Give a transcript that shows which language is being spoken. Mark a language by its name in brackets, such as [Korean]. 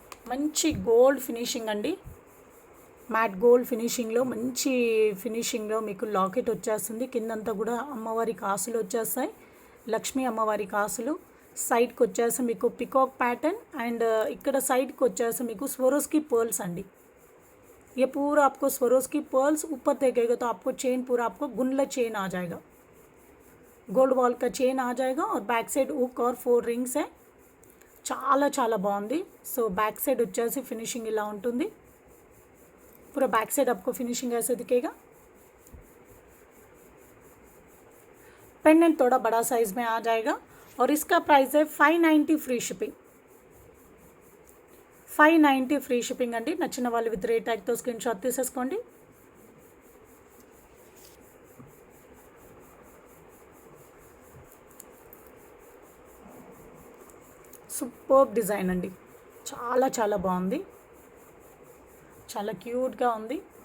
[Telugu] మంచి gold finishing అండి, matte gold ఫినిషింగ్లో మంచి ఫినిషింగ్లో మీకు లాకెట్ వచ్చేస్తుంది। కిందంతా కూడా అమ్మవారి కాసులు వచ్చేస్తాయి, లక్ష్మీ అమ్మవారి కాసులు। సైడ్కి వచ్చేసి మీకు పికాక్ ప్యాటర్న్ అండ్ ఇక్కడ సైడ్కి వచ్చేసి మీకు స్వరోస్కి पर्ल्स అండి। [Hindi] ये पूरा आपको स्वरोस्की पर्ल्स ऊपर देखेगा तो आपको चेन पूरा आपको गुंडला चेन आ जाएगा, गोल्ड बॉल का चेन आ जाएगा और बैक साइड हुक और 4 रिंग्स है। [Telugu] చాలా బాగుంది। సో बैक साइड వచ్చేసి फिनिशिंग ఇలా ఉంటుంది। [Hindi] पूरा बैक साइड आपको फिनिशिंग ऐसे दिखेगा। पेंडेंट थोड़ा बड़ा साइज में आ जाएगा और इसका प्राइस है 590 फ्री शिपिंग। [English] 590 free shipping అండి। [Telugu] నచ్చిన వాళ్ళు విత్ రేట్ ట్యాగ్తో స్క్రీన్ షాట్ తీసేసుకోండి। సూపర్ డిజైన్ అండి, చాలా బాగుంది, చాలా క్యూట్గా ఉంది।